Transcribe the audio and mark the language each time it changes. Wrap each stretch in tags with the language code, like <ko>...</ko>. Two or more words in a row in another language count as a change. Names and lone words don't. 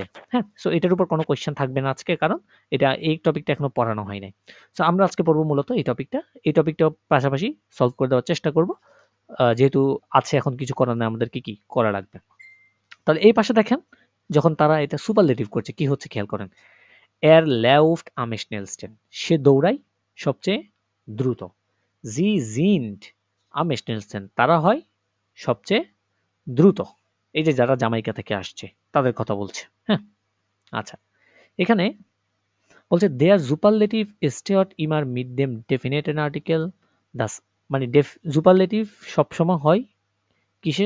<bn>হ্যাঁ, সো এটার উপর কোনো কোয়েশ্চেন থাকবে না আজকে, কারণ এটা এই টপিকটা এখনো পড়ানো হয় নাই। সো আমরা আজকে পড়বো মূলত এই টপিকটা। এই টপিকটা পাশাপাশি সলভ করে দেওয়ার চেষ্টা করব, যেহেতু আছে এখন কিছু করার নেই, আমাদের কি কি করা লাগবে। তাহলে এই পাশে দেখেন যখন তারা এটা সুপারলেটিভ করছে কি হচ্ছে খেয়াল করেন।</bn> <de>er läuft am schnellsten,</de> <bn>সে দৌড়ায় সবচেয়ে দ্রুত।</bn> <de>sie sind am schnellsten,</de> <bn>তারা হয় সবচেয়ে দ্রুত। এই যে যারা জামাইকা থেকে আসছে তাদের কথা বলছে। হ্যাঁ, আচ্ছা, এখানে বলছে</bn> <de>der Superlativ steht immer mit dem definiten Artikel das,</de> <bn>মানে সুপারলেটিভ সবসময় হয় কিসের?</bn>